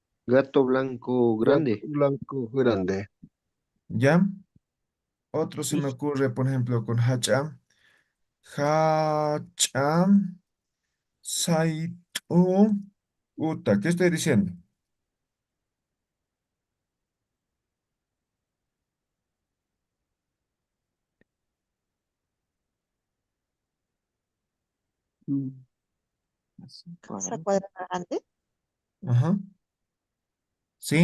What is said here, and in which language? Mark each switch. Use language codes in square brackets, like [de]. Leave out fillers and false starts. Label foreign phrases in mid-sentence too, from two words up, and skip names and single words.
[es] Gato blanco Gato grande. blanco grande. ¿Ya? Otro se me ocurre, por ejemplo, con hacha. [ay] Hacha. Saitu. [es] Uta, ¿qué estoy diciendo? Mm, así, Casa cuadrado. cuadrada grande. Ajá. ¿Sí?